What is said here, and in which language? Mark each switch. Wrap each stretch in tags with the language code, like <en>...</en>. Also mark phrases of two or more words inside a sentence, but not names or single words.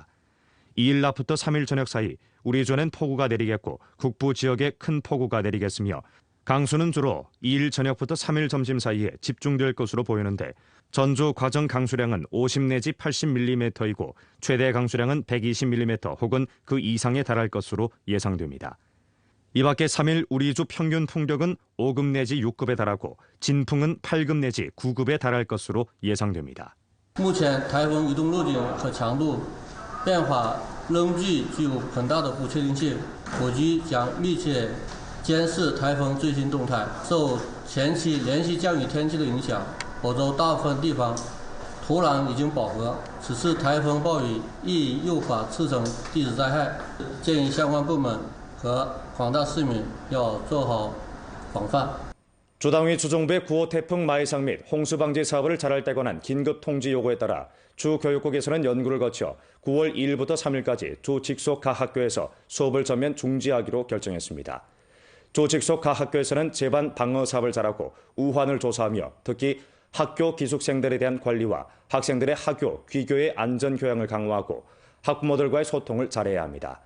<ko>2일 낮부터 3일 저녁 사이 우리주에는 폭우가 내리겠고 북부 지역에 큰 폭우가 내리겠으며 강수는 주로 2일 저녁부터 3일 점심 사이에 집중될 것으로 보이는데 전주 과정 강수량은 50 내지 80mm이고 최대 강수량은 120mm 혹은 그 이상에 달할 것으로 예상됩니다. 이 밖에 3일 우리주 평균 풍력은 5급 내지 6급에 달하고 진풍은 8급 내지 9급에 달할 것으로 예상됩니다.</ko> <zh>目前台风移动路径和强度变化仍具有很大的不确定性，我局将密切监视台风最新动态。受前期连续降雨天气的影响，我州大部分地方土壤已经饱和，此次台风暴雨易诱发次生地质灾害，建议相关部门和广大市民要做好防范。</zh> <ko>주당위 주정부의 9호 태풍 마이삭 및 홍수 방지 사업을 잘할 때 관한 긴급 통지 요구에 따라 주 교육국에서는 연구를 거쳐 9월 2일부터 3일까지 주 직속 각 학교에서 수업을 전면 중지하기로 결정했습니다. 주 직속 각 학교에서는 재반 방어 사업을 잘하고 우환을 조사하며 특히 학교 기숙생들에 대한 관리와 학생들의 학교, 귀교의 안전 교양을 강화하고 학부모들과의 소통을 잘해야 합니다.</ko>